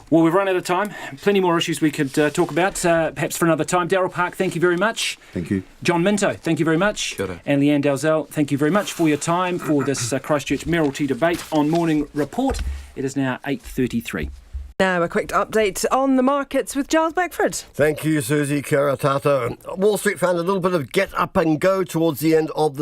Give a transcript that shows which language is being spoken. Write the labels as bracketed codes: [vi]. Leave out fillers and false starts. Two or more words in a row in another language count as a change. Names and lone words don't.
[en] Well, we've run out of time. Plenty more issues we could talk about, perhaps for another time. Daryl Park, thank you very much. Thank you. John Minto, thank you very much. Sure. And Leanne Dalzell, thank you very much for your time for this Christchurch Mayoralty debate on Morning Report. It is now 8:33. Now a quick update on the markets with Giles Beckford. Thank you, Susie. [mi] Kia ora tātou. [en] Wall Street found a little bit of get up and go towards the end of the